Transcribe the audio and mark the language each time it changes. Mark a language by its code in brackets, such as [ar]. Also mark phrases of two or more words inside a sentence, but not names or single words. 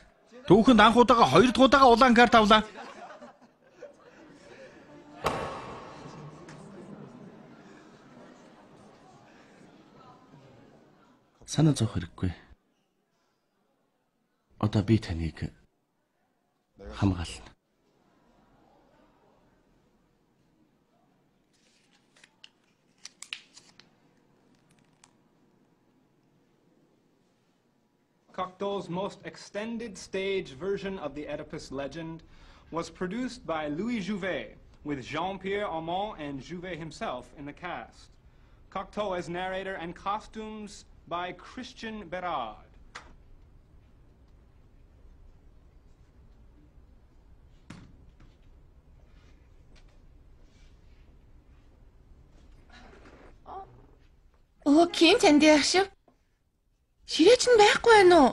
[mn] Түүхэнд анх удаага 2 дахь удаага улаан карт авлаа. Санаа зовх хэрэггүй. Одоо би таныг хамгаална. [en] Cocteau's most extended stage version of the Oedipus legend was produced by Louis Jouvet, with Jean-Pierre Aumont and Jouvet himself in the cast. Cocteau as narrator and costumes by Christian Berard. [mn] Ким Чанди ах шүү. Ширээч нь байхгүй байна уу?